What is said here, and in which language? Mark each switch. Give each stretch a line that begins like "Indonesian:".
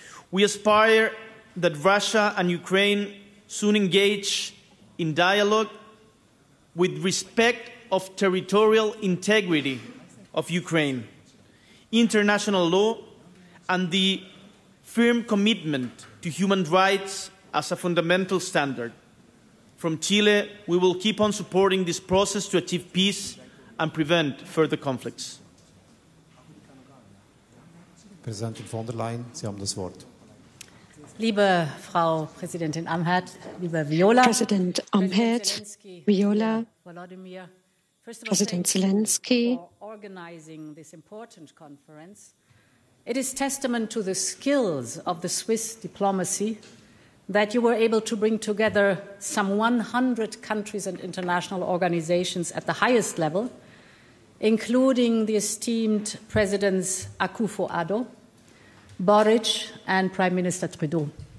English: We aspire that Russia and Ukraine soon engage in dialogue with respect of territorial integrity of Ukraine, international law, and the firm commitment to human rights as a fundamental standard. From Chile, we will keep on supporting this process to achieve peace and prevent further conflicts.
German: Präsidentin von der Leyen, Sie haben das Wort. Liebe Frau Präsidentin Amherd, liebe Viola,
English: President Amherd, Viola, Volodymyr, President Zelenskyy, for organizing this important conference. It is testament to the skills of the Swiss diplomacy that you were able to bring together some 100 countries and international organizations at the highest level, including the esteemed Presidents Akufo-Addo, Boric, and Prime Minister Trudeau.